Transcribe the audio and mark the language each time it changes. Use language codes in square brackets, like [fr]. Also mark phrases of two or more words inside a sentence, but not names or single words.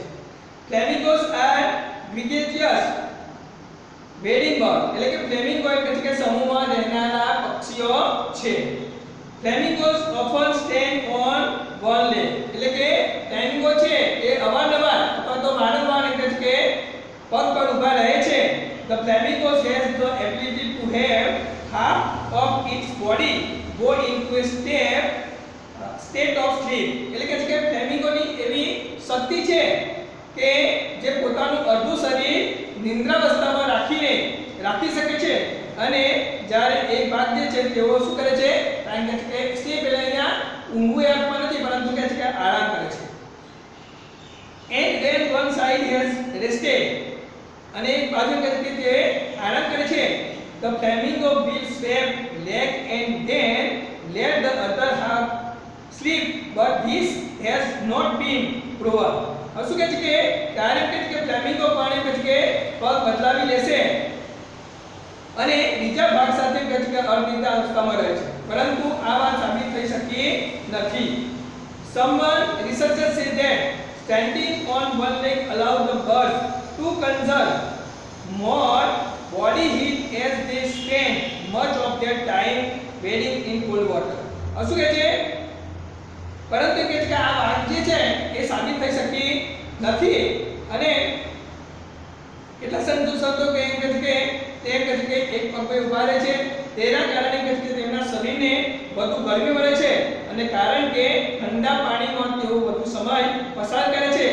[en] flamingos are gregarious bedding bird [gu] એટલે કે ફ્લેમિંગો એટલે કે સમૂહમાં રહેનારા પક્ષીઓ છે. [en] flamingos often stand on one leg [gu] એટલે કે ફ્લેમિંગો છે એ અવારનવાર અથવા તો વારંવાર એટલે કે પગ પર ઊભા રહે છે. [en] The flamingo has the ability to have half of its body go into a state of sleep [gu] એટલે કે ફ્લેમિંગોની એવી શક્તિ છે કે જે પોતાનું અડધું શરીર નિંદ્રાવસ્થામાં રાખી શકે છે અને જ્યારે એક ભાગ જે છે તેઓ શું કરે છે? કારણ કે સ્લીપ એટલે અહીંયા ઊંઘવું એ અર્થમાં નથી, પરંતુ કહે છે કે આરામ કરે છે. [en] And when one side has rested [gu] અને એક બાજુ કહે છે કે તે આરામ કરે છે, [en] the flamingo will swap leg and then let the other half sleep, but this has not been proven. [gu] હવે શું કહે છે કે ત્યારે કહે છે કે ફ્લેમિંગો પાણી કહે છે કે પગ બદલાવી લેશે અને બીજા ભાગ સાથે કહે છે કે અનિદ્રા અવસ્થામાં રહે છે, પરંતુ આ વાત સાબિત થઈ શકી નથી. [en] Someone researchers say that standing on one leg allows the birds to conserve more body heat as they spend much of their time wading in cold water. [gu] શું કહે છે? પરંતુ કહે છે કે આ વાત જે છે એ સાબિત થઈ શકી નથી અને કેટલા સંશોધકો કહે છે કે તે કહે છે કે એક પગ પર ઊભા રહે છે, તેના કારણે કહે છે કે તેમના શરીરને વધુ ગરમી મળે છે અને કારણ કે ઠંડા પાણીમાં તેઓ વધુ સમય પસાર કરે છે.